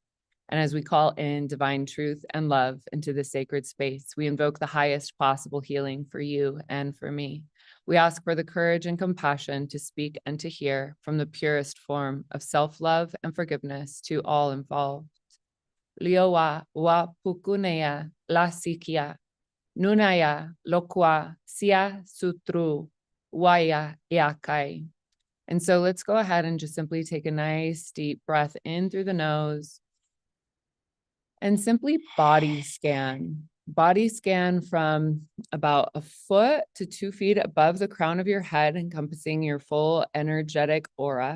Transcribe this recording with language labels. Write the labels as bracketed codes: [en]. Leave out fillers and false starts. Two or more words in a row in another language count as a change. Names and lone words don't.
[en] And as we call in divine truth and love into this sacred space, we invoke the highest possible healing for you and for me. We ask for the courage and compassion to speak and to hear from the purest form of self-love and forgiveness to all involved. Liowa wa pukunea la sikia, nunaya lokwa sia sutru, waya iakai. And so let's go ahead and just simply take a nice deep breath in through the nose and simply body scan. Body scan from about 1 foot to 2 feet above the crown of your head, encompassing your full energetic aura.